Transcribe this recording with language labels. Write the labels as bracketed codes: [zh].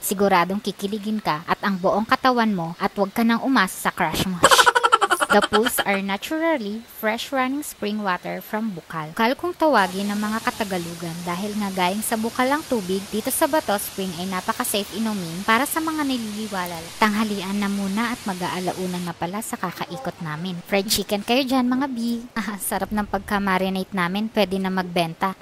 [tl] Siguradong kikiligin ka at ang buong katawan mo at huwag ka nang umasa sa crush mo. [en] The pools are naturally fresh running spring water from Bukal. [tl] Bukal kung tawagin ng mga Katagalugan dahil nga gayang sa bukal ang tubig, dito sa Bato Spring ay napaka-safe inumin para sa mga nililiwalal. Tanghalian na muna at mag-aalauna na pala sa kakaikot namin. Fried chicken kayo dyan mga bi. Sarap ng pagka-marinate namin, pwede na magbenta.